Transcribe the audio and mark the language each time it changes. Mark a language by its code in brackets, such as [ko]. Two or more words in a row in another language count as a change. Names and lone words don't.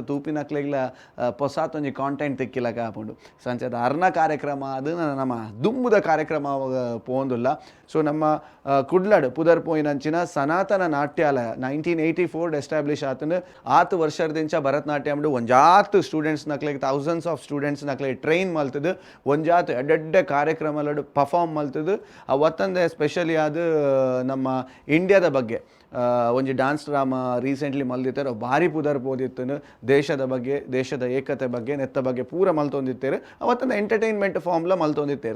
[tcy] ತೂಪಿನಕ್ಲೆಗ್ಲ ಹೊಸಾತ್ ಒಂಜಿ ಕಾಂಟೆಂಟ್ ತಿಕ್ಕಿಲಕ ಆಪುಂಡು ಸಂಚದ ಅರ್ನ ಕಾರ್ಯಕ್ರಮ ಅದು ನಮ್ಮ ದುಂಬುದ ಕಾರ್ಯಕ್ರಮ ಪೋಂದುಲ್ಲ ಸೊ ನಮ್ಮ ಕುಡ್ಲಡ್ ಪುದರ್ ಪೋಯಿನಂಚಿನ ಸನಾತನ ನಾಟ್ಯಾಲಯ 1984 ಎಸ್ಟಾಬ್ಲಿಷ್ ಆತನು ಆತು ವರ್ಷದಿಂದ ಭರತನಾಟ್ಯಮ್ಡು ಒಂಜಾತು ಸ್ಟೂಡೆಂಟ್ಸ್ ನಕ್ಲೆಗ್ [en] thousands of students [tcy] ನಕ್ಲೆಗ್ ಟ್ರೈನ್ ಮಲ್ತದು ಒಂಜಾತು ಎಡ್ಡೆ ಕಾರ್ಯಕ್ರಮ ಕಾರ್ಯಕ್ರಮಗಳು ಪರ್ಫಾರ್ಮ್ ಮಲ್ತದ್ದು ಅವತ್ತಂದೆ ಸ್ಪೆಷಲಿ ಅದು ನಮ್ಮ ಇಂಡಿಯಾದ ಬಗ್ಗೆ ಒಂಜಿ [en] dance drama [tcy] ರೀಸೆಂಟ್ಲಿ ಮಲ್ದಿತ್ತೇರು ಭಾರಿ ಪುದರ್ ಪೋದಿತ್ತು ದೇಶದ ಬಗ್ಗೆ ದೇಶದ ಏಕತೆ ಬಗ್ಗೆ ನೆತ್ತ ಬಗ್ಗೆ ಪೂರ ಮಲ್ತೊಂದಿತ್ತೇರು ಅವತ್ತೊಂದು [en] entertainment form [tcy] ಮಲ್ತೊಂದಿತ್ತೇರು.